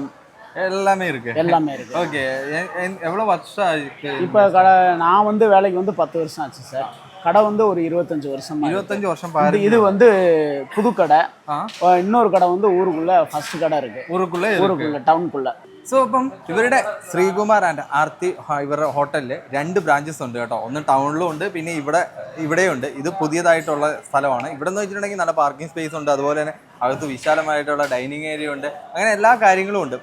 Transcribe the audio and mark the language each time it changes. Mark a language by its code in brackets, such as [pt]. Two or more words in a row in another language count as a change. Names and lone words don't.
[ta] எல்லாமே இருக்கு. ஓகே, எவ்வளவு வருஷம் ஆயிருக்கு? இப்போ நான் வந்து வேலைக்கு வந்து 10 வருஷம் ஆச்சு சார். கடை வந்து ஒரு 25 வருஷம். 25 வருஷம் பாரு. இது வந்து புது கடை. இன்னொரு கடை வந்து ஊருக்குள்ள ஃபர்ஸ்ட் கடை இருக்கு. ஊருக்குள்ள ടൗണുക്കുള്ള. [ml] സോ അപ്പം ഇവരുടെ ശ്രീകുമാർ ആൻഡ് ആർത്തി ഇവരുടെ ഹോട്ടലിൽ 2 ബ്രാഞ്ചസ് ഉണ്ട് കേട്ടോ. ഒന്ന് ടൗണിലും ഉണ്ട്, പിന്നെ ഇവിടെയുണ്ട്. ഇത് പുതിയതായിട്ടുള്ള സ്ഥലമാണ്. ഇവിടെ എന്ന് വെച്ചിട്ടുണ്ടെങ്കിൽ നല്ല [en] parking space [ml] ഉണ്ട്, അതുപോലെ തന്നെ അകത്ത് വിശാലമായിട്ടുള്ള [en] dining area [ml] ഉണ്ട്, അങ്ങനെ എല്ലാ കാര്യങ്ങളും ഉണ്ട്.